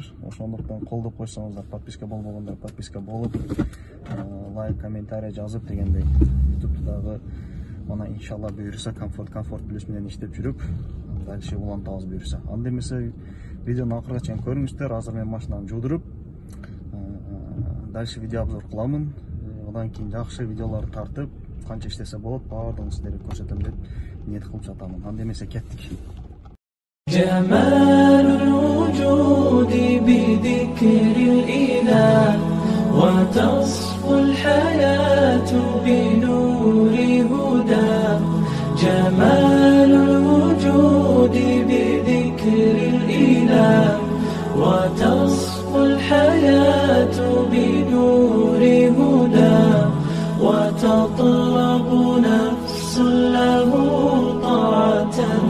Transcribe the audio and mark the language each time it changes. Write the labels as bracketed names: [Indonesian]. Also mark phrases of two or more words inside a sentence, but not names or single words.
[Kyrgyz] Ошондуктан колдоп койсоңуздар, подписка болбогондар подписка болуп, лайк, комментарий жазып дегендей YouTube'дагы мана иншалла буйруса комфорт плюс менен иштеп жүрүп, дальше улантабыз буйруса. Анда эмесе видеону акырга чейин көрүңүздөр. Азыр мен машинаны жуудуруп, дальше видео обзор кыламын. Одан кийин жакшы видеолорду тартып, канча иштесе болот, баардыгын сиздерге көрсөтөм деп ниет кылып жатамын. Анда эмесе кеттик. [Arabic] جمال الوجود بذكر الإله وتصفو الحياة بنور هداه جمال الوجود بذكر الإله وتصفو الحياة بنور هداه وتطلب نفس له طاعة